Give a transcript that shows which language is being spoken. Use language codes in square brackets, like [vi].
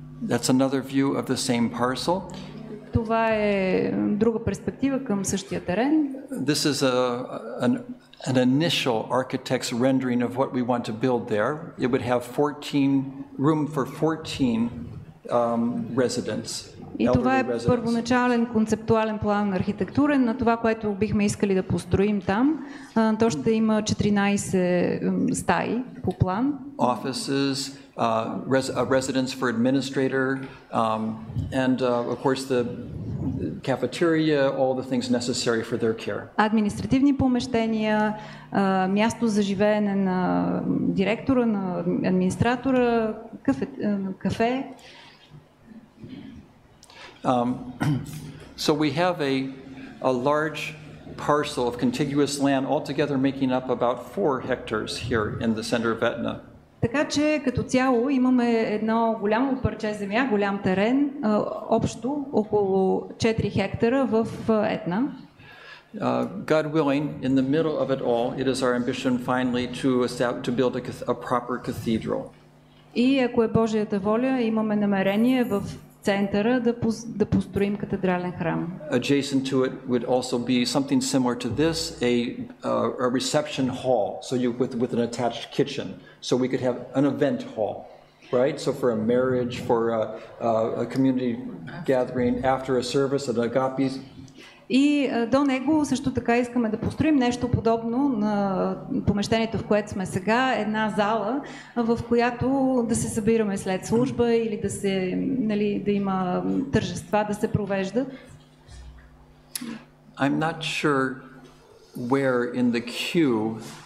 [en] That's another view of the same parcel. [bg] Това е друга перспектива към същия терен. [en] This is an initial architect's rendering of what we want to build there. It would have room for 14 residents. [bg] И това е първоначален концептуален план архитектурен на това, което бихме искали да построим там. То ще има 14 стаи по план. [en] Offices, a residence for administrator, and of course the cafeteria, all the things necessary for their care. [bg] Административни помещения, място за живеене на директора, на администратора, кафе. [en] So we have a large parcel of contiguous land altogether making up about 4 hectares here in the center of Etna. [bg] Така че като цяло имаме едно голямо парче земя, голям терен, общо около 4 хектара в Етна. [en] God willing, in the middle of it all, it is our ambition finally to build a proper cathedral. [bg] И ако е Божията воля, имаме намерение в центъра да построим катедрален храм. [en] Adjacent to it would also be something similar to this, a reception hall, so with an attached kitchen, so we could have an event hall, right? So for a marriage, for a community gathering, after a service at Agapes. [bg] И до него също така искаме да построим нещо подобно на помещението, в което сме сега, една зала, в която да се събираме след служба или да има тържества, да се провежда. [en] I'm not sure where in the queue